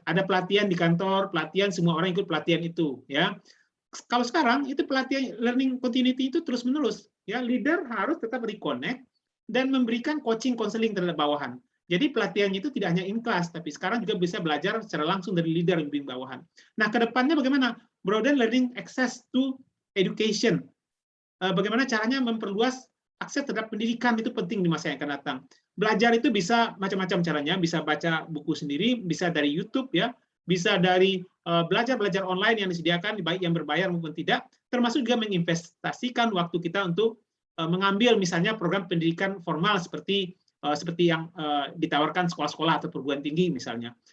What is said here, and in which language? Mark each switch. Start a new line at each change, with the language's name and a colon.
Indonesian: Ada pelatihan di kantor, pelatihan semua orang ikut pelatihan itu ya. Kalau sekarang itu pelatihan
English: learning continuity
Indonesian: itu terus-menerus ya. Leader harus tetap reconnect dan memberikan coaching konseling terhadap bawahan. Jadi pelatihannya itu tidak hanya
English: in class,
Indonesian: tapi sekarang juga bisa belajar secara langsung dari leader yang bimbing bawahan. Nah, ke depannya bagaimana?
English: Broaden learning access to education.
Indonesian: Bagaimana caranya memperluas akses terhadap pendidikan, itu penting di masa yang akan datang. Belajar itu bisa macam-macam caranya, bisa baca buku sendiri, bisa dari YouTube ya, bisa dari belajar online yang disediakan, baik yang berbayar maupun tidak, termasuk juga menginvestasikan waktu kita untuk mengambil misalnya program pendidikan formal seperti yang ditawarkan sekolah-sekolah atau perguruan tinggi misalnya.